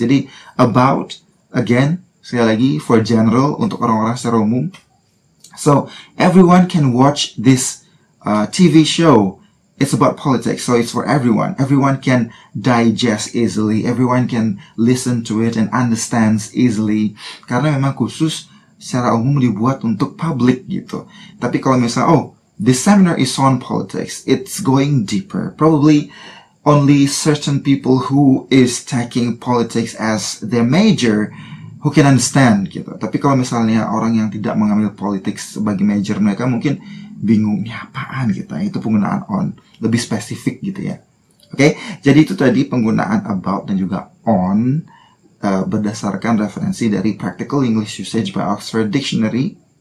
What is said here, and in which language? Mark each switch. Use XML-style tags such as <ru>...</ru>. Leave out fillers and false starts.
<id>Jadi about,</id> <en>again,</en> <id>sekali lagi,</id> <en>for general,</en> <id>untuk orang-orang secara umum.</id> <en>So everyone can watch this TV show. It's about politics, so it's for everyone. Everyone can digest easily. Everyone can listen to it and understands easily.</en> <id>Karena memang khusus secara umum dibuat untuk public gitu. Tapi kalau misalnya,</id> <en>this seminar is on politics, it's going deeper. Probably only certain people who is taking politics as their major who can understand gitu.</en> <id>Tapi kalau misalnya orang yang tidak mengambil politik sebagai major, mereka mungkin bingungnya apaan gitu. Itu penggunaan on, lebih spesifik gitu ya. Oke, jadi itu tadi penggunaan about dan juga on berdasarkan referensi dari Practical English Usage by Oxford Dictionary.</id>